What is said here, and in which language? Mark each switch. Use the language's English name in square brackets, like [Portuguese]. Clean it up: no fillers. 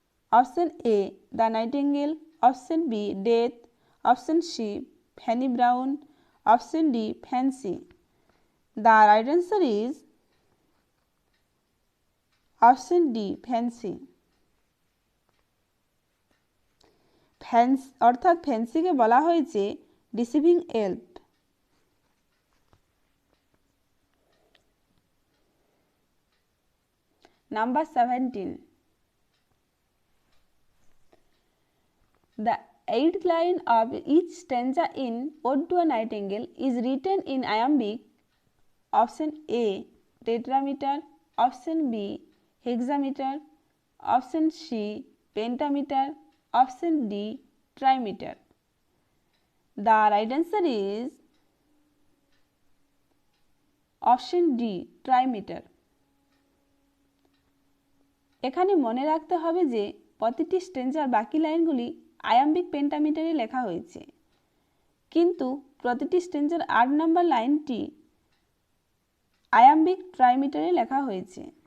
[English] Option A. The Nightingale. Option B. Death. Option C. Fanny Brown. Option D. Fancy. The right answer is option D. Fancy. [Bangla] অর্থাৎ ফ্যান্সিকে বলা হয়েছে deceiving এল্প। [English] Number 17. The 8th line of each stanza in Ode to a Nightingale is written in iambic. Option A. Tetrameter. Option B. Hexameter. Option C. Pentameter. Option D. Trimeter. The right answer is option D. Trimeter. [Bangla] এখানে মনে রাখতে হবে যে প্রতিটি স্ট্যাঞ্জার বাকি লাইনগুলি iambic পেন্টামিটারে লেখা হয়েছে, কিন্তু প্রতিটি স্ট্যাঞ্জার 8 নম্বর লাইনটি আয়াম্বিক ট্রাইমিটারে লেখা হয়েছে।